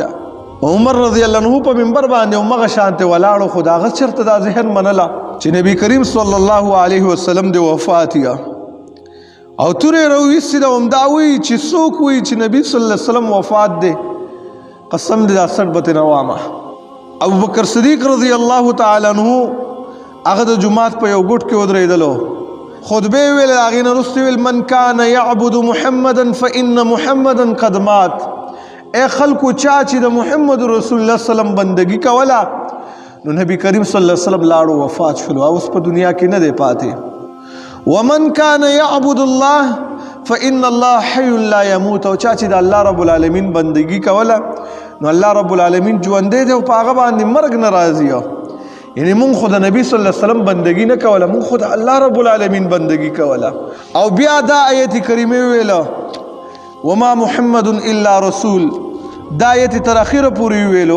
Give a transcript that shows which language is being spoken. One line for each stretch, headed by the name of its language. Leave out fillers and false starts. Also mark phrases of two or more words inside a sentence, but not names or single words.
Pashto: عمر
Arabic: رضی الله عنه
Pashto: په منبر باندې همغه شانته ولاړو، خو د هغه چېرته دا ذهن منله چې نبی کریم
Arabic: صلی الله علیه وسلم
Pashto: د وفات یا او تورې راویستې ده. همدا وایي چې څوک وایي چې نبی
Arabic: صلی الله علیه وسلم
Pashto: وفات دی، قسم دې دا سټ به ترې نه وامه. ابوبکر صدیق
Arabic: رضی الله تعالی عنه
Pashto: هغه د جومات په یو ګوټ کې ودرېدلو، خطبه ویل، هغې نه وروسته ویل
Arabic: من کان یعبد محمدا فان محمدا قد مات.
Pashto: ای خلکو چا چې د محمد رسول الله سلم بندگی کوله نو نبی کریم
Arabic: صلی الله علیه وسلم
Pashto: لاړو وفات شلو، اوس په دنیا کې نه دی پاتې.
Arabic: ومن کان یعبد الله فان الله حی لا یموت.
Pashto: او چا چې د الله
Arabic: رب العالمین
Pashto: بندگی کوله نو الله
Arabic: رب العالمین
Pashto: ژوندی دی او په هغه باندې مرګ نه راځي. یعنی مونږ خو د نبی
Arabic: صلی الله علیه وسلم
Pashto: بندگی نه کوله، مونږ خو د الله
Arabic: رب العالمین
Pashto: بندگی کوله. او بیا دا آیت کریمه ویله
Arabic: وما محمد الا رسول،
Pashto: دا آیت تر اخره پورې ویلو.